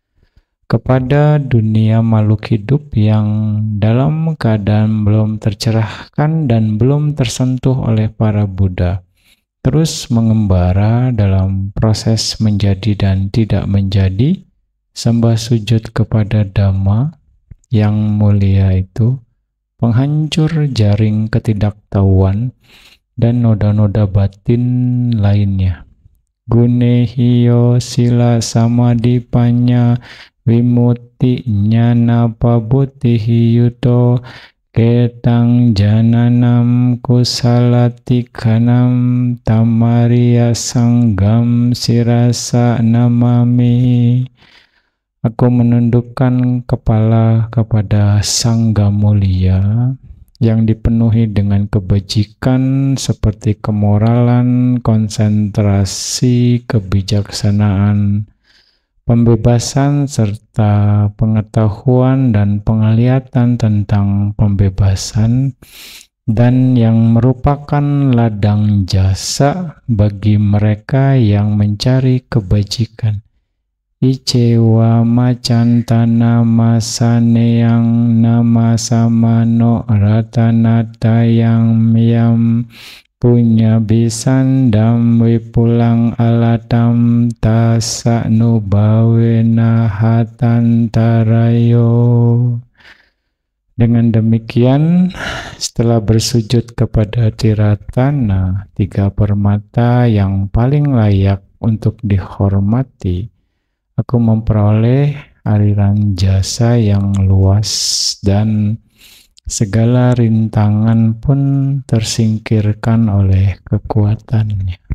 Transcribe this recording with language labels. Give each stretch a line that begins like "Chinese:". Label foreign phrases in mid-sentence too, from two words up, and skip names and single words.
Indonesian: Kepada dunia makhluk hidup yang dalam keadaan belum tercerahkan dan belum tersentuh oleh para Buddha, terus mengembara dalam proses menjadi dan tidak menjadi, sembah sujud kepada Dhamma yang mulia itu, penghancur jaring ketidaktahuan dan noda-noda batin lainnya.
Pali: Gunehiyo sila samadipanya vimutti nyana pabutihi yuto ketang jananam kusalatikanam tamariya sanggam sirasa namami.
Indonesian: Aku menundukkan kepala kepada Sangga mulia yang dipenuhi dengan kebajikan seperti kemoralan, konsentrasi, kebijaksanaan, pembebasan serta pengetahuan dan penglihatan tentang pembebasan, dan yang merupakan ladang jasa bagi mereka yang mencari kebajikan.
Pali: Icewa macantana masaneyang nama samano ratanatayang yam punya bisandam wipulang alatam tasa nubawena hatantarayo.
Indonesian: Dengan demikian, setelah bersujud kepada Tiratana, tiga permata yang paling layak untuk dihormati, aku memperoleh aliran jasa yang luas dan segala rintangan pun tersingkirkan oleh kekuatannya.